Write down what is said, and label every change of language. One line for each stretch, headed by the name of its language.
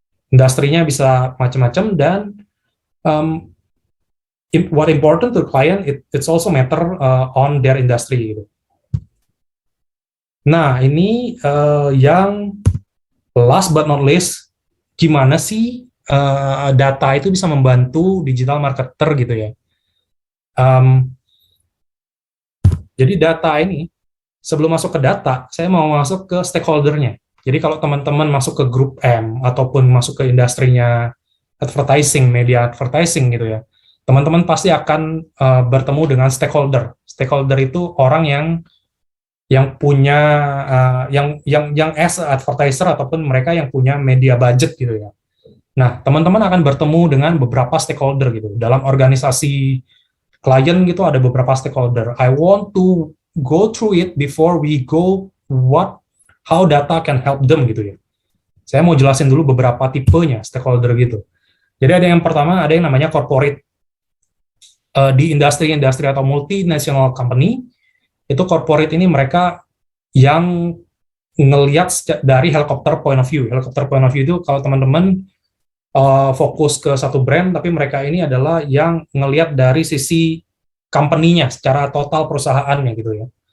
Indonesian: Industrinya bisa macam-macam, dan
English: what important to the client it's also matter on their industry gitu.
Indonesian: Nah, ini yang
English: last but not least,
Indonesian: gimana sih data itu bisa membantu digital marketer gitu ya. Jadi data ini, sebelum masuk ke data, saya mau masuk ke stakeholder-nya. Jadi kalau teman-teman masuk ke grup M, ataupun masuk ke industrinya advertising, media advertising gitu ya, teman-teman pasti akan bertemu dengan stakeholder. Stakeholder itu orang yang punya yang as advertiser ataupun mereka yang punya media budget gitu ya. Nah, teman-teman akan bertemu dengan beberapa stakeholder gitu. Dalam organisasi klien gitu ada beberapa stakeholder.
English: I want to go through it before we go how data can help them gitu ya.
Indonesian: Saya mau jelasin dulu beberapa tipenya stakeholder gitu. Jadi ada yang pertama, ada yang namanya corporate. Di industri atau multinational company, itu corporate ini mereka yang ngelihat dari helicopter point of view. Helicopter point of view itu kalau teman-teman fokus ke satu brand, tapi mereka ini adalah yang ngelihat dari sisi company-nya, secara total perusahaannya gitu ya.